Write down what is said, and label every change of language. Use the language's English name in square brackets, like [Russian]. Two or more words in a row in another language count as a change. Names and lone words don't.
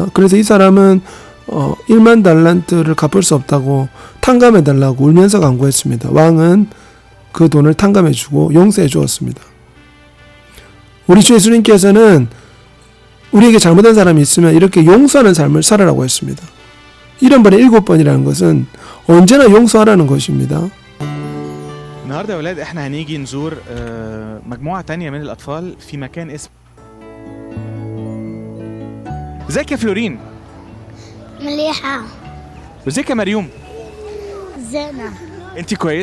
[Korean] 그래서 이 사람은 1만 달란트를 갚을 수 없다고 탕감해 달라고 울면서 간구했습니다. 왕은 그 돈을 탕감해 주고 용서해 주었습니다. 우리 주 예수님께서는 우리에게 잘못한 사람이 있으면 이렇게 용서하는 삶을 살아라고 했습니다. 1번에 7번이라는 것은 언제나 용서하라는 것입니다. [Arabic] النهارده يا ولاد احنا هنيجي نزور مجموعة تانية من الأطفال في مكان اسمه. ازيك يا فلورين؟ مليحة وازيك يا مريوم؟ زينة انت كويس؟